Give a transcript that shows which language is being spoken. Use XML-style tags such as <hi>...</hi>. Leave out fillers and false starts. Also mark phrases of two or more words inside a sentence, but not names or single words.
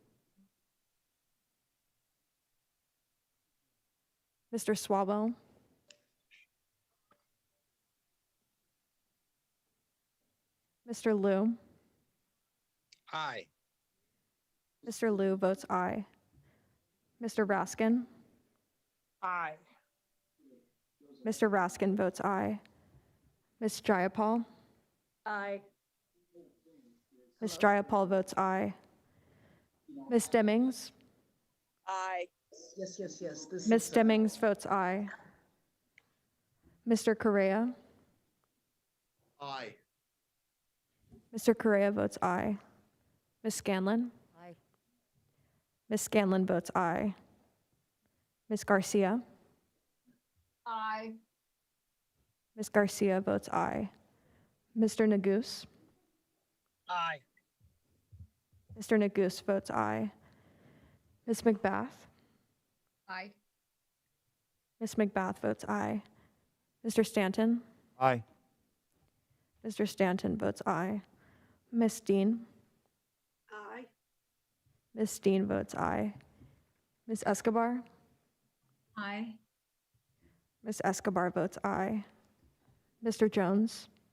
<en>Mr. Swalwell? Mr. Liu? Aye. Mr. Liu votes aye. Mr. Raskin? Aye. Mr. Raskin votes aye. Ms. Jayapal? Aye. Ms. Jayapal votes aye. Ms. Demmings? Aye. Yes, yes, yes. This Ms. is, Demmings votes aye. Mr. Correa? Aye. Mr. Correa votes aye. Ms. Scanlon? Aye. Ms. Scanlon votes aye. Ms. Garcia? Aye. Ms. Garcia votes aye. Mr. Nagus? Aye. Mr. Nagus votes aye. Ms. McBath? Aye. Ms. McBath votes aye. Mr. Stanton? Aye. Mr. Stanton votes aye. Ms. Dean? Aye. Ms. Dean votes aye. Ms. Escobar? Aye. Ms. Escobar votes aye. Mr. Jones?</en>